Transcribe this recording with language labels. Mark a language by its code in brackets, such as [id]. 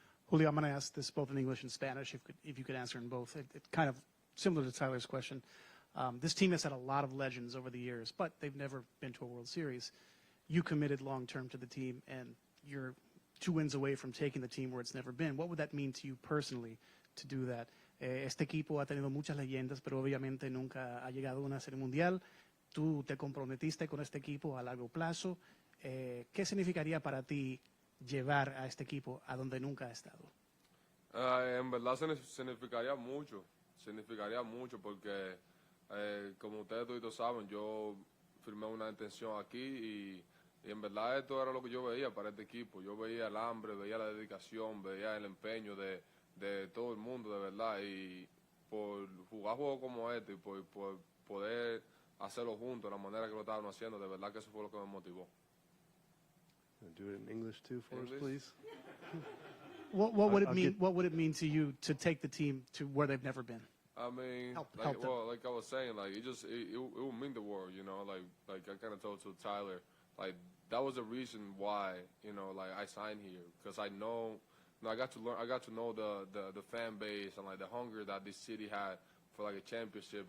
[en] Julio, I'm going to ask this both in English and Spanish, if you could answer in both. It's kind of similar to Tyler's question. This team has had a lot of legends over the years, but they've never been to a World Series. You committed long-term to the team, and you're 2 wins away from taking the team where it's never been. What would that mean to you personally to do that? [es] Este equipo ha tenido muchas leyendas, pero obviamente nunca ha llegado a una serie mundial. Tú te comprometiste con este equipo a largo plazo. ¿Qué significaría para ti llevar a este equipo a donde nunca ha estado? En verdad significaría mucho porque, como ustedes todos saben, yo firmé una intención aquí y en verdad esto era lo que yo veía para este equipo. Yo veía el hambre, veía la dedicación, veía el empeño de todo el mundo, de verdad. Y por jugar juegos como este y por poder hacerlo juntos, de la manera que lo estaban haciendo, de verdad que eso fue lo que me motivó. [en] Do it in English too for us, please. What would it mean? What would it mean to you to take the team to where they've never been? I mean, Help like them. I was saying, like it would mean the world, you know. Like I kind of told to Tyler, like that was the reason why, you know, like I signed here, because I know, you know, I got to know the fan base and like the hunger that this city had for like a championship.